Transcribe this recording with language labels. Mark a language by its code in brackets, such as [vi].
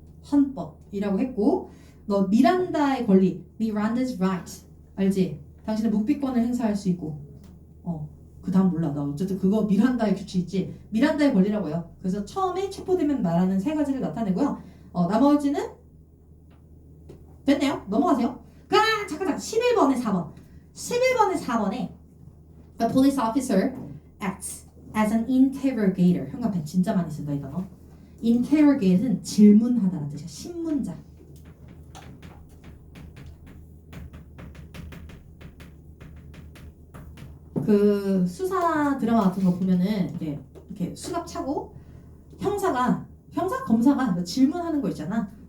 [ko] 헌법이라고 했고 너 미란다의 권리, [en] Miranda's right [ko] 알지? 당신은 묵비권을 행사할 수 있고 그 다음 몰라. 나 어쨌든 그거 미란다의 규칙 있지? 미란다의 권리라고요. 그래서 처음에 체포되면 말하는 세 가지를 나타내고요. 나머지는 됐네요. 넘어가세요. 잠깐 11번에 4번 11번에 4번에 [en] A police officer acts as an interrogator. [ko] 형광펜 진짜 많이 쓴다 이 단어. interrogate는 질문하다라는 뜻이야. 신문자. 그 수사 드라마 같은 거 보면은 이렇게 수갑 차고 형사 검사가 질문하는 거 있잖아.